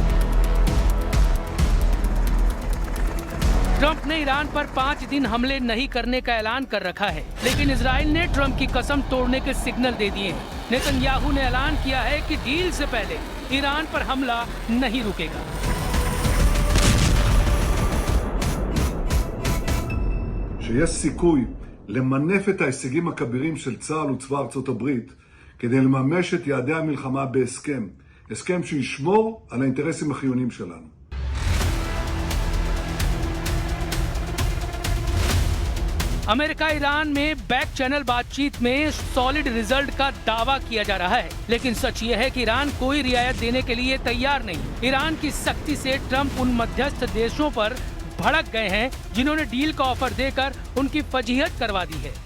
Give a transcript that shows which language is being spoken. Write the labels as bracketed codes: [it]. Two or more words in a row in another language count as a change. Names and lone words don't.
[hi] ट्रंप ने ईरान पर 5 दिन हमले नहीं करने का ऐलान कर रखा है, लेकिन इजराइल ने ट्रंप की कसम तोड़ने के सिग्नल दे दिए हैं। नेतन्याहू ने ऐलान किया है कि डील से पहले ईरान पर हमला नहीं रुकेगा। [he] שיש סיכוי למנף את ההישגים הכבירים של צה"ל וצבא ארצות הברית כדי לממש את יעדי המלחמה בהסכם, הסכם שישמור על האינטרסים החיוניים שלנו. [hi] अमेरिका ईरान में [en] back channel [hi] बातचीत में [en] solid result [hi] का दावा किया जा रहा है, लेकिन सच ये है कि ईरान कोई रियायत देने के लिए तैयार नहीं। ईरान की सख्ती से ट्रंप उन मध्यस्थ देशों पर भड़क गए हैं जिन्होंने डील का ऑफर देकर उनकी फजीहत करवा दी है।